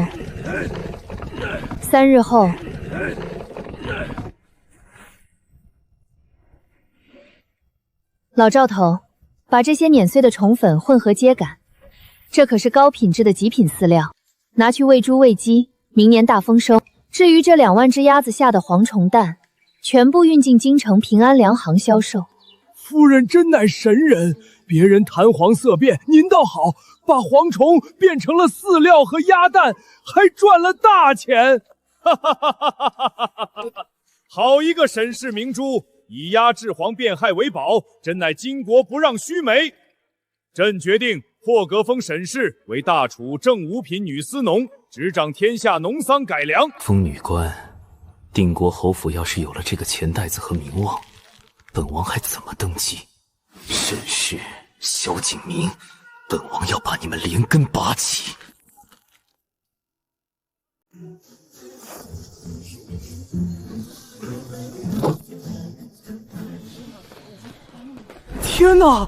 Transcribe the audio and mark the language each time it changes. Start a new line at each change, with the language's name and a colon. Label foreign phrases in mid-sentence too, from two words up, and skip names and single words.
Chinese: 後，老趙頭，把這些碾碎的蟲粉混合秸稈，這可是高品質的極品飼料，拿去餵豬餵雞，明年大豐收。至於這2萬隻鴨子下的蝗蟲蛋，全部運進京城平安糧行銷售。夫人真乃神人，別人彈簧色變，您倒好，把蝗蟲變成了飼料和鴨蛋，還賺了大錢。好一個沈氏明珠，以壓制皇變害為寶，真乃巾幗不讓須眉。朕決定破格封沈氏為大楚正五品女司農，執掌天下農桑改良。封女官，定国侯府要是有了這個錢袋子和名望，本王還怎麼登基？沈氏、蕭景明，本王要把你們連根拔起！天哪！